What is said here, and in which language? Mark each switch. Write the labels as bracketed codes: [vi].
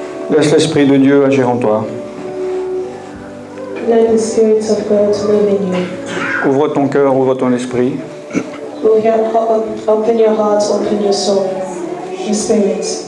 [fr] Laisse l'Esprit de Dieu agir en toi. [en] Let the Spirit of God live in you. [fr] Ouvre ton cœur, ouvre ton esprit. [en] Open your heart, open your soul, your spirit.